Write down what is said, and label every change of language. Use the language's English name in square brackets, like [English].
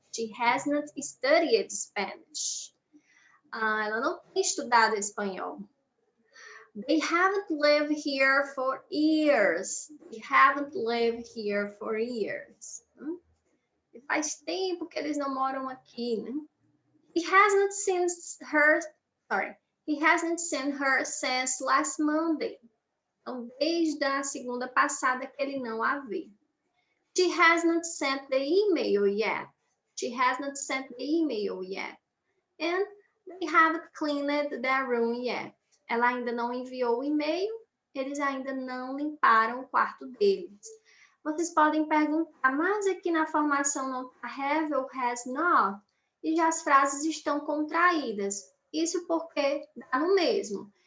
[English] She hasn't studied Spanish. [Portuguese] Ela não tem estudado espanhol. [English] They haven't lived here for years. They haven't lived here for years. [Portuguese] Faz tempo que eles não moram aqui, né? [English] He hasn't seen her since last Monday. [Portuguese] Então, desde a segunda passada que ele não a vê. [English] She hasn't sent the email yet. She hasn't sent the email yet. And they haven't cleaned their room yet. [Portuguese] Ela ainda não enviou o e-mail, eles ainda não limparam o quarto deles. Vocês podem perguntar, mas aqui na formação não está have ou has not? E já as frases estão contraídas. Isso porque dá no mesmo.